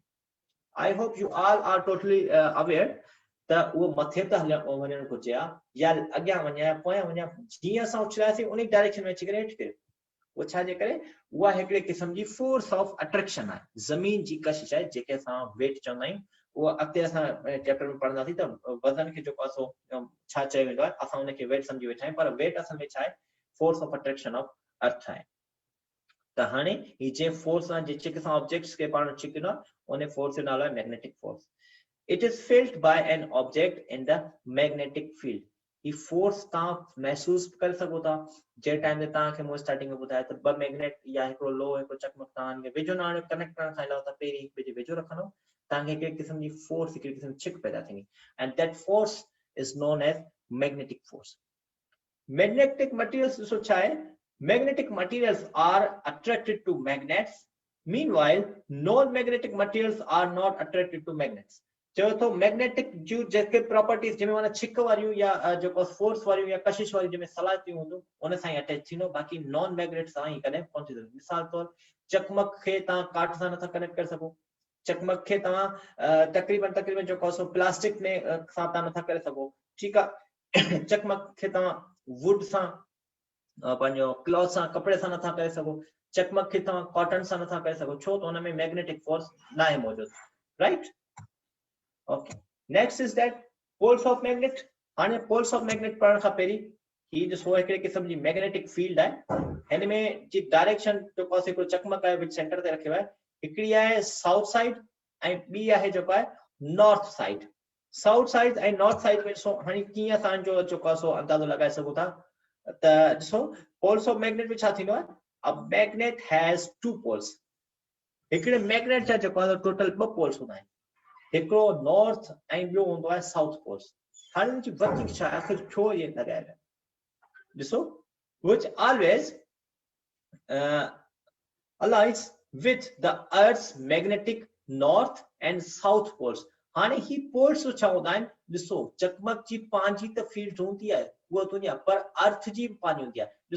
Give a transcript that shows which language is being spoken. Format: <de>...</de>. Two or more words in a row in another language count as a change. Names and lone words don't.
<en>I hope you all are totally aware</en> <sd>त उहो मथे त वञणु घुरिजे या अॻियां वञे या पोयां वञे, जीअं असां उछलियासीं उन डायरेक्शन में अची करे हेठि किरियो। उहो छा जे करे, उहा हिकिड़े क़िस्म जी</sd> <en>force of attraction</en> <sd>आहे, ज़मीन जी कशिश आहे, जेके असां वेट चवंदा आहियूं। उहा अॻिते असां चैप्टर में पढ़ंदासीं त वज़न खे जेको आहे सो छा चयो वेंदो आहे, असां उनखे वेट सम्झी वेठा आहियूं, पर वेट असल में छा आहे,</sd> <en>force of attraction of earth आहे।</en> <sd>त हाणे ही जे फोर्स आहे, जेके असां ऑब्जेक्ट्स खे पाण छिकींदो आहे, उन फोर्स जो नालो आहे</sd> <en>magnetic force. it is field by an object in the magnetic field.</en> <sd>ही फोर्स तव्हां महसूस करे सघो था, जंहिं टाइम ते तव्हांखे मूं स्टार्टिंग में ॿुधायो त ॿ मैग्नेट या हिकिड़ो लो हिकिड़ो चकमक तव्हांखे वेझो न आणियो, कनेक्ट करण खां अलावा पहिरीं हिक ॿिए जे वेझो रखंदो, तव्हांखे हिकिड़ी क़िस्म जी फोर्स, हिकिड़ी क़िस्म जी छिक पैदा थींदी,</sd> <en>and that force is known as magnetic force. magnetic materials</en> <sd>ॾिसो छा आहे,</sd> <en>magnetic materials are attracted to magnets, meanwhile non-magnetic materials are not attracted to magnets।</en> <sd>चयो तो मैग्नेटिक जो जेके प्रॉपर्टीज जंहिंमें माना छिक वारियूं या जेको फोर्स वारियूं या कशिश वारियूं जंहिंमें सलाहियतूं हूंदियूं, उन सां ई अटैच थींदो, बाक़ी</sd> <en>non magnet</en> <sd>सां ई कॾहिं कोन थींदो। मिसाल तौर चकमक खे तव्हां काठ सां नथा कनेक्ट करे सघो, चकमक खे तव्हां तकरीबन जेको सो प्लास्टिक में सां तव्हां नथा करे सघो, ठीकु आहे। चकमक खे तव्हां वुड सां, पंहिंजो क्लॉथ सां, कपिड़े सां नथा करे सघो, चकमक खे तव्हां कॉटन सां नथा करे सघो, छो त हुन में</sd> <en>magnetic force</en> <sd>न आहे मौजूद, राइट।</sd> <en>okay, next is that poles of magnet.</en> <sd>हाणे</sd> <en>poles of magnet</en> <sd>पढ़ण खां पहिरीं ही ॾिसो, हिकिड़े क़िस्म जी</sd> <en>magnetic field</en> <sd>आहे, हिन में जी डायरेक्शन जेको आहे हिकिड़ो चकमक आहे विच सेंटर ते रखियो आहे, हिकिड़ी आहे</sd> <en>south side</en> <sd>ऐं ॿी आहे जेको आहे</sd> <en>north side. south side</en> <sd>ऐं</sd> <en>north side</en> <sd>में ॾिसो हाणे कीअं असांजो जेको आहे सो अंदाज़ो लॻाए सघूं था, त ॾिसो</sd> <en>poles of magnet</en> <sd>में छा थींदो आहे,</sd> <en>a magnet has two poles.</en> <sd>हिकिड़े मैग्नेट जा जेको आहे</sd> <en>total 2 poles</en> <sd>हूंदा आहिनि, हिकिड़ो नॉर्थ ऐं ॿियो हूंदो आहे</sd> <en>south poles.</en> <sd>हाणे हिनजी वधीक छा आहे, आख़िर छो इहे लॻाया विया, ॾिसो,</sd> <en>which always aligns with the earth's magnetic north and south poles।</en> <sd>हाणे ही पोल्स छा हूंदा आहिनि, ॾिसो चकमक जी पंहिंजी त फील्ड हूंदी आहे, उहा हूंदी आहे, पर अर्थ जी पंहिंजी हूंदी आहे।</sd>